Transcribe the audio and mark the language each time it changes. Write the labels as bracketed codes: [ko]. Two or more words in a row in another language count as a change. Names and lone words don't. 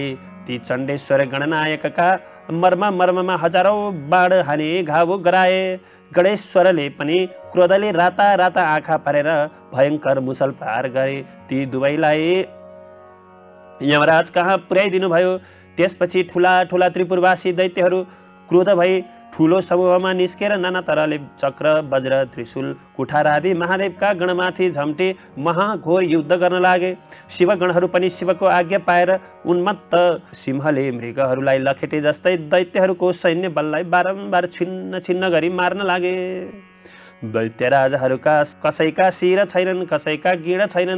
[ne] ती चण्डेश्वर गणनायकका मर्ममा हजारौं बाण हाने घाउ गराए। गणेश्वरले पनि क्रोधले राता राता आँखा पारेर भयङ्कर मुसल प्रहार गरे। ती दुवैलाई यमराज कहाँ पुर्याइदिनु भयो। त्यसपछि ठुला त्रिपुरवासी दैत्यहरू क्रोध भई ठुलो समूहमा निस्केर नाना तरहले चक्र, वज्र, त्रिशूल, कुठार आदि महादेवका गणमाथि झम्टे महाघोर युद्ध गर्न लागे। शिवगणहरू पनि शिवको आज्ञा पाएर उन्मत्त सिंहले मृगहरूलाई लखेटे जस्तै दैत्यहरूको सैन्य बललाई बारम्बार छिन्न गरी मार्न लागे। दैत्य राजाहरूका कसैका शिर छैनन्, कसैका गिँड छैनन्।